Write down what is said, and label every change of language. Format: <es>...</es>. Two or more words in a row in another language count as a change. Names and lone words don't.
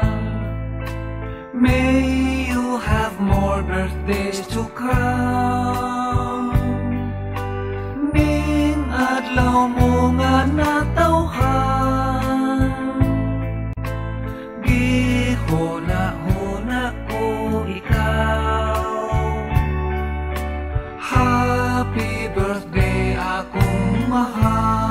<en>May you have more birthdays to come.</en> <ceb>Ning adlaw mo nga natawhan, gihuna-huna ko ikaw.</ceb> <en>Happy birthday</en> <ceb>akong mahal.</ceb>